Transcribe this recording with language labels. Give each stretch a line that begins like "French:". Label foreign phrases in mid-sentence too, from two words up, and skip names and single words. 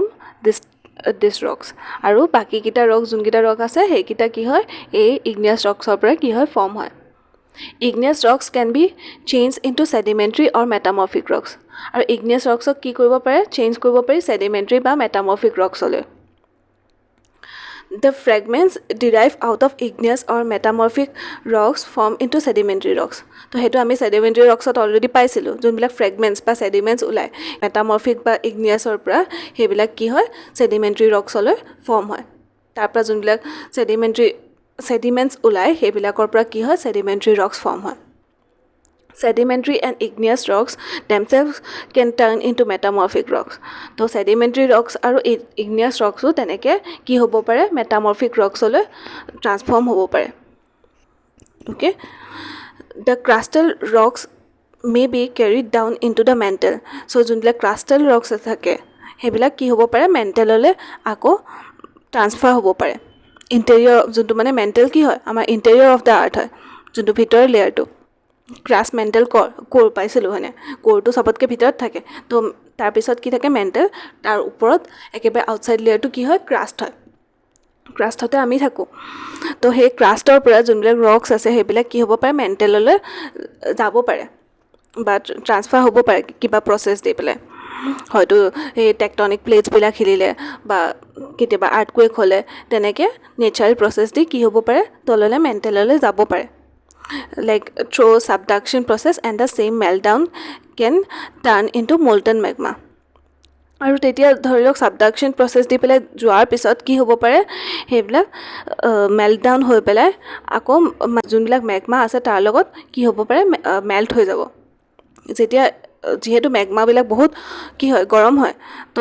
English: these rocks
Assamese: আৰু বাকীকেইটা ৰক্স যোনকেইটা ৰক আছে সেইকেইটা কি হয় এই ইগনিয়াছ ৰক্সৰ পৰা কি হয় ফৰ্ম হয়
English: igneous rocks can be change into sedimentary or metamorphic rocks
Assamese: আৰু ইগনিয়াছ ৰক্সক কি কৰিব পাৰে চেঞ্জ কৰিব পাৰি ছেডিমেণ্টাৰী বা মেটামৰফিক ৰক্সলৈ
English: The fragments derive out of igneous or metamorphic rocks form into sedimentary rocks.
Assamese: তো সেইটো আমি
English: sedimentary rocks
Assamese: ত অলৰেডি পাইছিলোঁ যোনবিলাক ফ্ৰেগমেণ্টছ বা ছেডিমেণ্টছ ওলায় মেটামৰফিক বা ইগনিয়াছৰ পৰা সেইবিলাক কি হয় ছেডিমেণ্টাৰী ৰক্সলৈ ফৰ্ম হয় তাৰপৰা যোনবিলাক ছেডিমেণ্টছ ওলায় সেইবিলাকৰ পৰা কি হয়
English: sedimentary rocks form
Assamese: হয়
English: Sedimentary and igneous rocks themselves can turn into metamorphic rocks. So sedimentary rocks
Assamese: আৰু
English: igneous rocks
Assamese: তেনেকৈ কি হ'ব পাৰে
English: metamorphic rocks
Assamese: লৈ transform হ'ব পাৰে.
English: Okay, the crustal rocks may be carried down into the mantle.
Assamese: So যোনবিলাক
English: crustal rocks
Assamese: থাকে সেইবিলাক কি হ'ব পাৰে mantle-লৈ আকৌ ট্ৰান্সফাৰ হ'ব পাৰে. ইণ্টেৰিয়ৰ যোনটো মানে মেণ্টেল কি হয় আমাৰ
English: interior of the earth
Assamese: হয় যোনটো ভিতৰৰ লেয়াৰটো
English: crust mantle core
Assamese: পাইছিলোঁ হয়নে কোৰটো চবতকৈ ভিতৰত থাকে তো তাৰপিছত কি থাকে মেণ্টেল তাৰ ওপৰত একেবাৰে আউটছাইড লেয়াৰটো কি হয় ক্ৰাষ্ট হয় ক্ৰাষ্টতে আমি থাকোঁ তো সেই ক্ৰাষ্টৰ পৰা যোনবিলাক ৰক্স আছে সেইবিলাক কি হ'ব পাৰে মেণ্টেললৈ যাব পাৰে বা ট্ৰান্সফাৰ হ'ব পাৰে কিবা প্ৰচেছ দি পেলাই হয়তো এই টেকটনিক প্লেটছবিলাক হিলিলে বা কেতিয়াবা আৰ্থকুৱেক হ'লে তেনেকৈ
English: natural process
Assamese: দি কি হ'ব পাৰে তললৈ মেণ্টেললৈ যাব পাৰে
English: like through subduction process and the same meltdown can turn into molten magma
Assamese: আৰু তেতিয়া ধৰি লওক সাবডাকশন প্ৰসেস দি পেলাই যোৱাৰ পিছত কি হ'ব পাৰে হেবিলাক মেল্টডাউন হৈ পেলাই আকৌ যোনবিলাক মেগমা আছে তাৰ লগত কি হ'ব পাৰে মেল্ট হৈ যাব যেতিয়া যেহেতু মেগমাবিলাক বহুত কি হয় গৰম হয় তো